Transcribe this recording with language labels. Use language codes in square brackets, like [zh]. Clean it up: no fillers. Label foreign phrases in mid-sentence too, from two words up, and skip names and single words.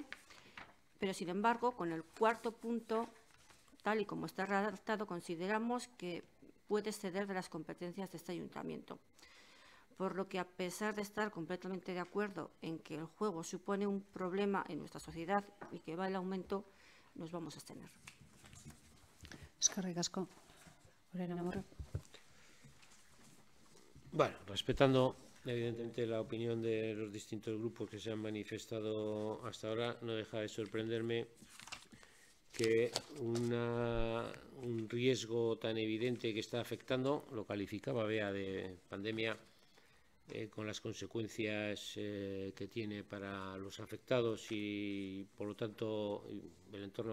[es] Pero, sin embargo, con el cuarto punto, tal y como está redactado, consideramos que puede exceder de las competencias de este ayuntamiento. Por lo que, a pesar de estar completamente de acuerdo en que el juego supone un problema en nuestra sociedad y que va en aumento, nos vamos a abstener. [eu] Eskerrik asko. Orain Amurrio. [es] Bueno, respetando evidentemente la opinión de los distintos grupos que se han manifestado hasta ahora, no deja de sorprenderme que un riesgo tan evidente que está afectando, lo calificaba Bea de pandemia, con las consecuencias que tiene para los afectados y por lo tanto el entorno